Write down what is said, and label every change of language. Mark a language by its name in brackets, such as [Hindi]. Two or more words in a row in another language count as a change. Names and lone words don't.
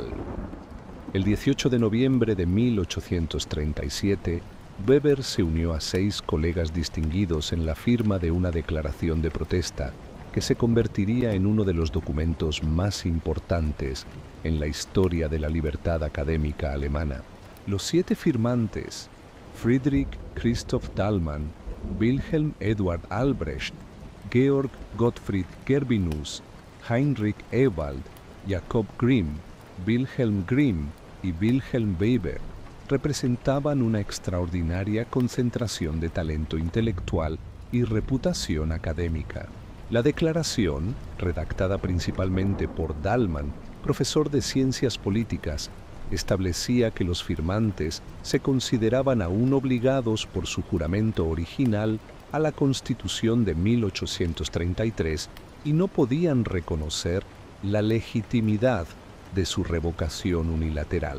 [Spanish] El 18 de noviembre de 1837, Weber se unió a 6 colegas distinguidos en la firma de una declaración de protesta que se convertiría en uno de los documentos más importantes en la historia de la libertad académica alemana. Los 7 firmantes, Friedrich Christoph Dahlmann, Wilhelm Eduard Albrecht, Georg Gottfried Gervinus, Heinrich Ewald, Jakob Grimm, Wilhelm Grimm y Wilhelm Weber, representaban una extraordinaria concentración de talento intelectual y reputación académica. La declaración, redactada principalmente por Dahlmann, profesor de Ciencias Políticas, establecía que los firmantes se consideraban aún obligados por su juramento original a la Constitución de 1833 y no podían reconocer la legitimidad de su revocación unilateral.